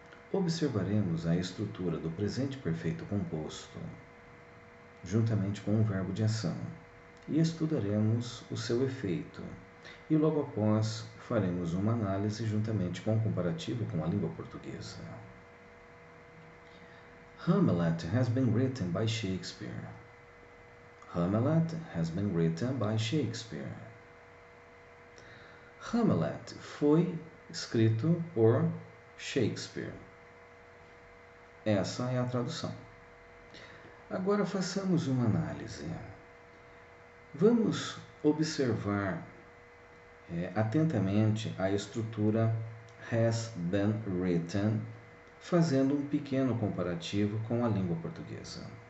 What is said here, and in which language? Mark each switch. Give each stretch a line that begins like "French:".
Portuguese: Observaremos a estrutura do presente perfeito composto, juntamente com o verbo de ação, e estudaremos o seu efeito. E logo após faremos uma análise juntamente com o comparativo com a língua portuguesa.
English: Hamlet has been written by Shakespeare. Hamlet has been written by Shakespeare.
Portuguese: Hamlet foi escrito por Shakespeare. Essa é a tradução. Agora façamos uma análise. Vamos observar atentamente a estrutura
English: has been written,
Portuguese: fazendo um pequeno comparativo com a língua portuguesa.